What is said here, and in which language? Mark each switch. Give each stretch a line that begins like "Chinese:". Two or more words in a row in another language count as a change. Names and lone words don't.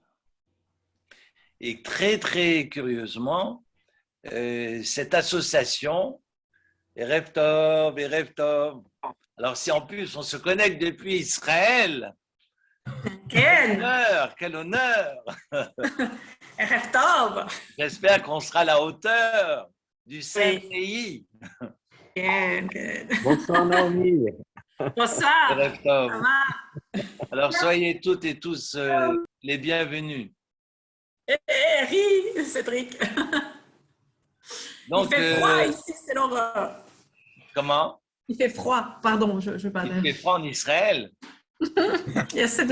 French: Et très, très curieusement, cette association,
Hebrew: ערב טוב, ערב טוב,
French: alors si en plus on se connecte depuis Israël,
Hebrew: כן,
French: quel honneur!
Hebrew: ערב טוב.
French: J'espère qu'on sera à la hauteur du Saint Oui. pays.
Hebrew: כן, כן.
French: bonsoir Naomi. בוסר,
Hebrew: ערב טוב. מה?
French: Alors soyez toutes et tous les bienvenus. ris, Cédric. Il Donc, fait froid ici, c'est l'horreur. comment? Il fait froid, pardon, je Il parle. fait froid en Israël. Il y a 7